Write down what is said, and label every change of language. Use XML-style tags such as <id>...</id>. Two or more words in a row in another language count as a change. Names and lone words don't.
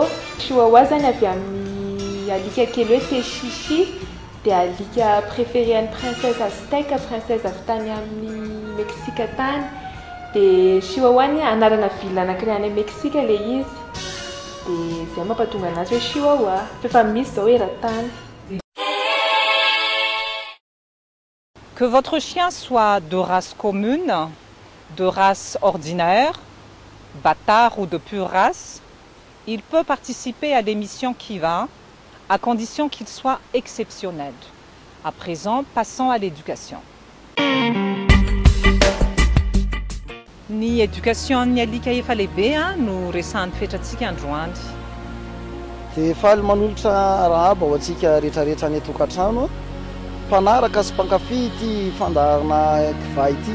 <mg>Chihuahua zany avy amin'ny alika kely hoe Techichi, dia alika préféré an'ny</mg> <fr>princesse aztèque,</fr> <mg>princesse avy tany amin'ny Meksika tany. Dia chihuahua ny anarana ville anankiray any Meksika le izy. Dia izay mampatonga anazy hoe chihuahua. Fa misy zao eran-tany.</mg> <fr>Que votre chien soit de race commune, de race ordinaire, bâtard ou de pure race, il peut participer à l'émission Kiva à condition qu'il soit exceptionnel. À présent, passons à l'éducation.</fr> <mg>Ny éducation ny alika efa lehibe no resahan'ny fetratsika androany. Dia faly manolotra raha mba ho antsika rehetrarehetra ny tokantrano, mpanaraka sy mpankafy ity fandaharana kiva ity.</mg>